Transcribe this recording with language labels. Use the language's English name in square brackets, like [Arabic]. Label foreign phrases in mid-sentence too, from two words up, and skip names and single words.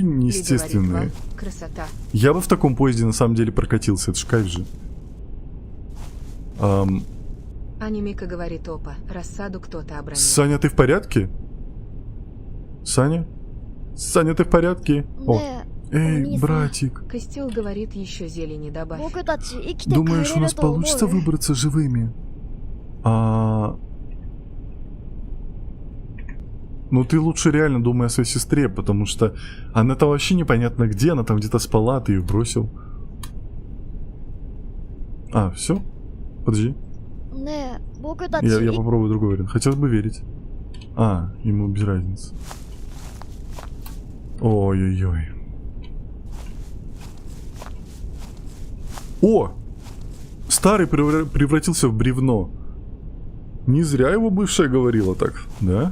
[Russian] неестественные. говорит, «Вау, красота. Я бы в таком поезде на самом деле прокатился. Это ж кайф же. Аня Мика говорит, опа, рассаду кто-то обронил. Саня, ты в порядке? Саня? Саня, ты в порядке? О, [Japanese] ねえ、お [Russian] эй, [Japanese] 兄さん [Russian] братик. Костил говорит, еще зелени добавь. [Japanese] 僕たち生きて帰 [Russian] Думаешь, [Japanese] れ [Russian] у [Japanese] る [Russian] нас [Japanese] と思う [Russian] получится выбраться живыми? Ну ты лучше реально думай о своей сестре, потому что она-то вообще непонятно где, она там где-то спала, ты ее бросил. А, все? Подожди. [Japanese] ねえ、僕たち [Russian] Я попробую другой вариант. Хотелось бы верить. А, ему без разницы. Ой-ой-ой. О! Старый превратился в бревно. Не зря его бывшая говорила так, да?